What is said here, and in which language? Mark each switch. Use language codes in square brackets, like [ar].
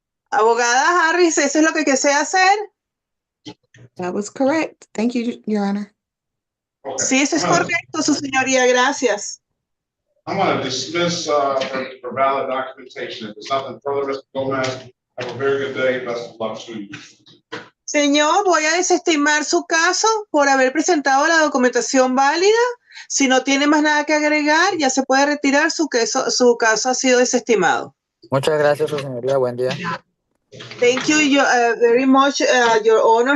[es] Abogada Harris, ¿eso es lo que desea hacer? [en] That was correct. Thank you, Your Honor. Okay. [es] Sí, eso es correcto, su señoría. Gracias. [en] I'm going to dismiss for valid documentation. If there's nothing further, Mr. Gomez, have a very good day. Best of luck to you. [es] Señor, voy a desestimar su caso por haber presentado la documentación válida. Si no tiene más nada que agregar, ya se puede retirar. Su caso ha sido desestimado. Muchas gracias, su señoría. Buen día. [en] Thank you very much, Your Honor.